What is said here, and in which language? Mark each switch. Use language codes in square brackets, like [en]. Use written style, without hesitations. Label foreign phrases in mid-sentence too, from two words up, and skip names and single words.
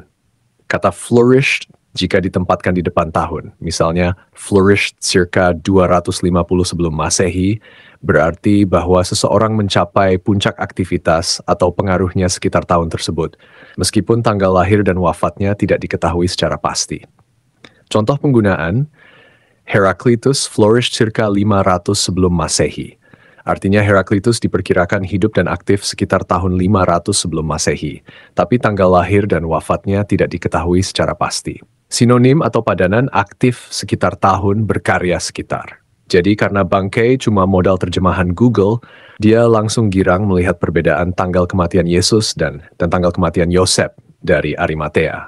[id] Kata flourished jika ditempatkan di depan tahun, misalnya [en] flourished circa [id] 250 sebelum Masehi, berarti bahwa seseorang mencapai puncak aktivitas atau pengaruhnya sekitar tahun tersebut, meskipun tanggal lahir dan wafatnya tidak diketahui secara pasti. Contoh penggunaan, Heraclitus [en] flourished circa [id] 500 sebelum Masehi. Artinya Heraclitus diperkirakan hidup dan aktif sekitar tahun 500 sebelum Masehi, tapi tanggal lahir dan wafatnya tidak diketahui secara pasti. Sinonim atau padanan aktif sekitar tahun, berkarya sekitar. Jadi karena Bang Kay cuma modal terjemahan Google, dia langsung girang melihat perbedaan tanggal kematian Yesus dan tanggal kematian Yosef dari Arimatea.